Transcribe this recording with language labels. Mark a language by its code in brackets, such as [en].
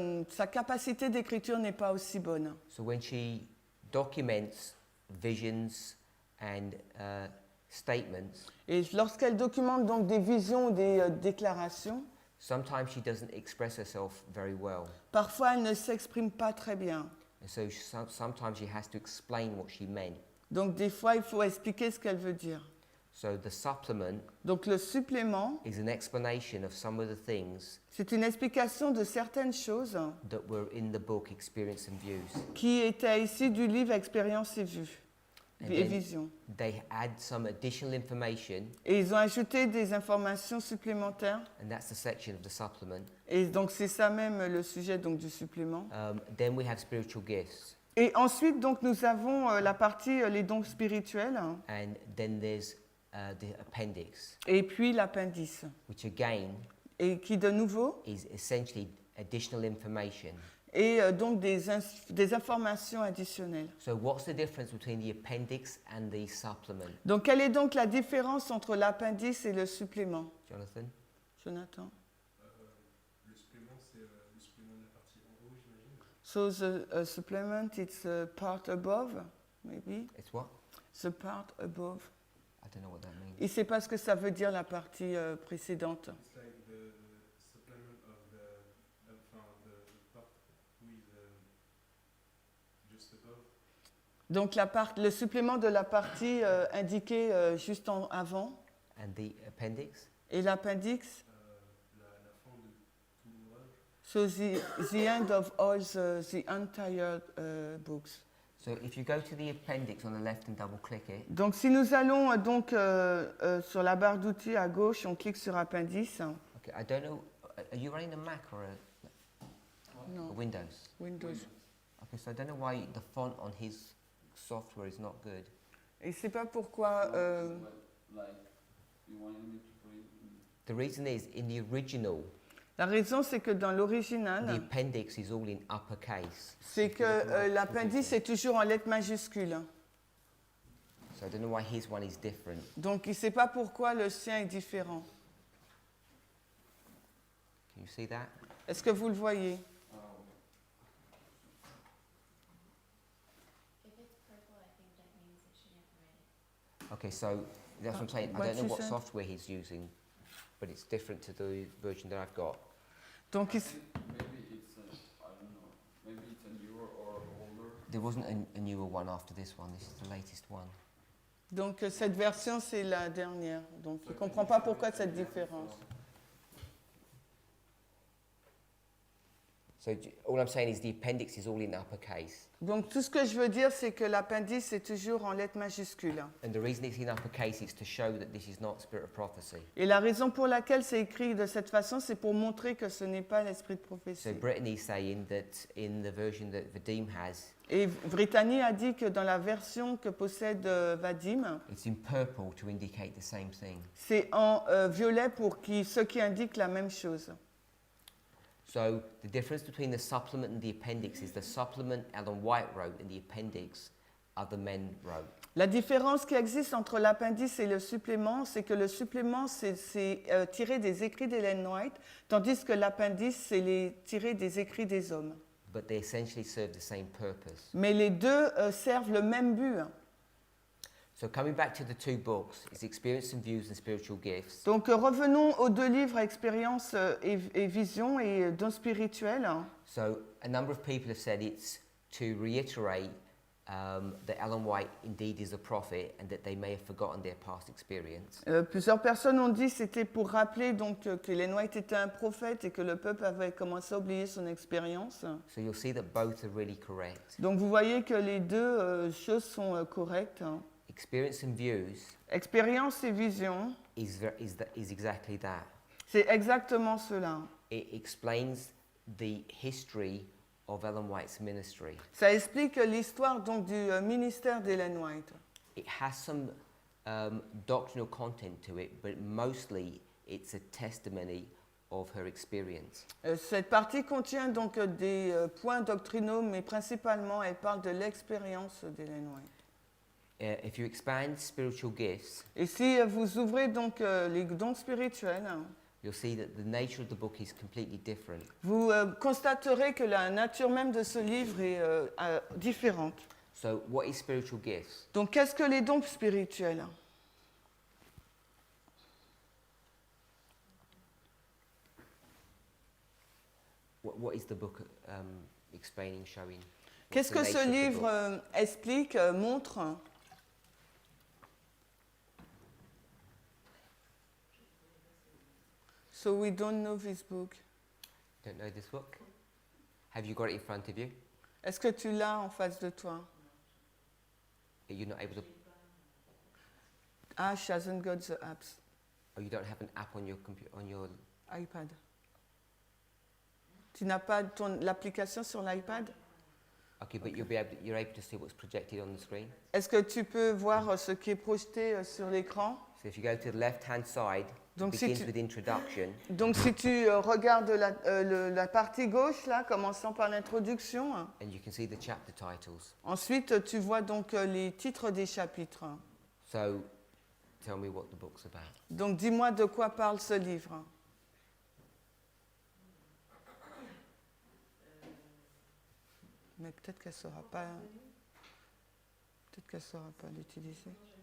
[fr] sa capacité d'écriture n'est pas aussi bonne. [en] So when she documents visions and statements, [fr] Et lorsqu'elle documente donc des visions ou des déclarations, [en] sometimes she doesn't express herself very well. [fr] parfois elle ne s'exprime pas très bien. [en] And so sometimes she has to explain what she meant. [fr] Donc des fois, il faut expliquer ce qu'elle veut dire. [en] So the supplement [fr] Donc le supplément, [en] is an explanation of some of the things [fr] c'est une explication de certaines choses [en] that were in the book Experience and Views. [fr] qui étaient ici du livre Expérience et Vues [en] And [fr] et [en] then Visions. they add some additional information, [fr] Et ils ont ajouté des informations supplémentaires. [en] and that's the section of the supplement. [fr] Et donc c'est ça même le sujet donc, du supplément. [en] Then we have spiritual gifts, [fr] Et ensuite, donc, nous avons la partie les dons spirituels [en] and then there's the appendix, [fr] et puis l'appendice. [en] which again [fr] Et qui de nouveau [en] is essentially additional information. [fr] et donc des informations additionnelles. [en] So what's the difference between the appendix and the supplement, Donc quelle est donc la différence entre l'appendice et le supplément, Jonathan? [fr] Jonathan? Le supplément, c'est le supplément de la partie en haut, j'imagine. [en] So the supplement, it's a part above, maybe. It's what? The part above. I don't know what that means. [fr] Il ne sait pas ce que ça veut dire la partie précédente. [en] It's like the supplement of the part who is just above. [fr] Donc le supplément de la partie indiquée juste en avant [en] And the appendix? [fr] et l'appendice. La fin de tout l'ouvrage. [en] So the end of all the entire books. So if you go to the appendix on the left and double click it, [fr] Donc si nous allons donc sur la barre d'outils à gauche, on clique sur appendice. [en] okay, I don't know, are you running a Mac or a [fr] Non, [en] Windows? Windows. Okay, so I don't know why the font on his software is not good. [fr] Et c'est pas pourquoi. [en] Like, you wanted me to put it in. The reason is, in the original, [fr] La raison, c'est que dans [en] the [fr] l'original, [en] appendix is all in uppercase. [fr] c'est que l'appendice est toujours en lettres majuscules. [en] So I don't know why his one is different. [fr] Donc il ne sait pas pourquoi le sien est différent. [en] Can you see that? [fr] Est-ce que vous le voyez? [en] If it's purple, I think that means it shouldn't red. Okay, so that's what I'm saying. I What don't know you what said? software he's using, but it's different to the version that I've got. [fr] Donc [en] I think maybe it's I don't know. Maybe it's a newer or older. There wasn't a newer one after this one. This is the latest one. [fr] donc cette version, c'est la dernière. Donc il ne comprend pas pourquoi cette différence. [en] So all I'm saying is the appendix is all in uppercase. [fr] Donc tout ce que je veux dire, c'est que l'appendice est toujours en lettres majuscules. [en] And the reason it's in uppercase is to show that this is not spirit of prophecy. [fr] Et la raison pour laquelle c'est écrit de cette façon, c'est pour montrer que ce n'est pas l'esprit de [en] So [fr] prophétie. [en] Brittany's saying that in the version that Vadim has, [fr] Et Brittany a dit que dans la version que possède Vadim, [en] it's in purple to indicate the same thing. [fr] c'est en violet pour ce qui indique la même chose. [en] So the difference between the supplement and the appendix is the supplement Ellen White wrote and the appendix other men wrote. [fr] La différence qui existe entre l'appendice et le supplément, c'est que le supplément, c'est tiré des écrits d'Ellen White, tandis que l'appendice, c'est tiré des écrits des hommes. [en] But they essentially serve the same purpose. [fr] Mais les deux servent le même but. [en] So coming back to the two books, it's Experience and Views and Spiritual Gifts. [fr] Donc revenons aux deux livres, Expérience et Vision et Dons spirituels. [en] So a number of people have said it's to reiterate that Ellen White indeed is a prophet and that they may have forgotten their past experience. [fr] Plusieurs personnes ont dit que c'était pour rappeler donc que Ellen White était un prophète et que le peuple avait commencé à oublier son expérience. [en] So you'll see that both are really correct. [fr] Donc vous voyez que les deux choses sont correctes. [en] Experience and views [fr] Expérience et vision, [en] is exactly that. [fr] c'est exactement cela. [en] It explains the history of Ellen White's ministry. [fr] Ça explique l'histoire donc du ministère d'Ellen White. [en] It has some doctrinal content to it, but mostly it's a testimony of her experience. [fr] Cette partie contient donc des points doctrinaux, mais principalement elle parle de l'expérience d'Ellen White. [en] If you expand spiritual gifts, [fr] Et si vous ouvrez donc les dons spirituels, [en] you'll see that the nature of the book is completely different. [fr] vous constaterez que la nature même de ce livre est différente. [en] So, what is spiritual gifts? [fr] Donc, qu'est-ce que les dons spirituels? [en] What is the book explaining, showing? [fr] Qu'est-ce que [en] What's the [fr] ce [en] nature of the [fr] livre [en] book? [fr] explique, montre? [en] So we don't know this book. Don't know this book? Have you got it in front of you? [fr] Est-ce que tu l'as en face de toi? [en] Are you not able to? Ah, she hasn't got the apps. Oh, you don't have an app on your computer, on your. iPad. [fr] Tu n'as pas l'application sur l'iPad? [en] Okay, but you're able to see what's projected on the screen. [fr] Est-ce que tu peux voir ce qui est projeté sur l'écran? [en] So if you go to the left-hand side, it [fr] Donc, si [en] begins [fr] tu- [en] with introduction, [fr] Donc si tu regardes la partie gauche, là, commençant par l'introduction, [en] and you can see the chapter titles. [fr] ensuite tu vois donc les titres des chapitres. [en] So, tell me what the book's about. [fr] Donc dis-moi de quoi parle ce livre. Mais peut-être qu'elle ne saura pas. Peut-être qu'elle saura pas l'utiliser.